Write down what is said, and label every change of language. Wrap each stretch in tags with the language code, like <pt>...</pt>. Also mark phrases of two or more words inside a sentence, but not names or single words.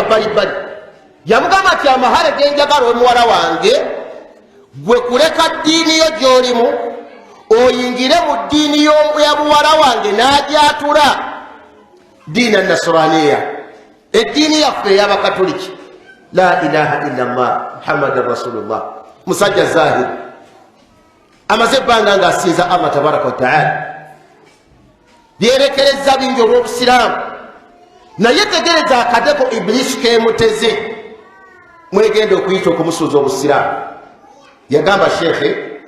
<lg>bbalibbali yamugamba nti amahale genjagala omuwala wange gwe kuleka ddiini yo gy'olimu oyingire mu ddiini ya muwala wange n'agyatula</lg> <ar>دين النصرانية</ar> <lg>eddiini yaffe ey'abakatoliki</lg> <ar>لا إله إلا الله محمدا رسول الله</ar> <lg>musajja zahiri amaze ebbanga ng'asinza</lg> <ar>الله تبارك وتعالى</ar> <lg>byerekereza bingi olw'obusiraamu naye tegereza akadeko ibilisi kemuteze mwegenda okuyita okumusuuza obusiraamu yagamba sheekhe</lg>